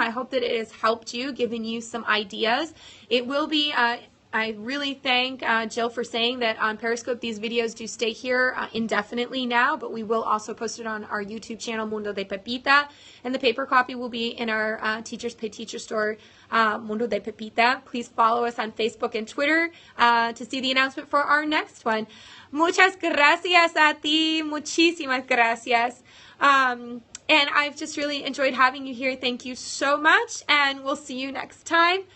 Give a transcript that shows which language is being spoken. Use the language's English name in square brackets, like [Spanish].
[English] I hope that it has helped you, given you some ideas. It will be, I really thank Jill for saying that on Periscope these videos do stay here indefinitely now, but we will also post it on our YouTube channel, Mundo de Pepita, and the paper copy will be in our Teachers Pay Teacher store, Mundo de Pepita. Please follow us on Facebook and Twitter to see the announcement for our next one. [Spanish] Muchas gracias a ti, muchísimas gracias. [English] And I've just really enjoyed having you here. Thank you so much, and we'll see you next time.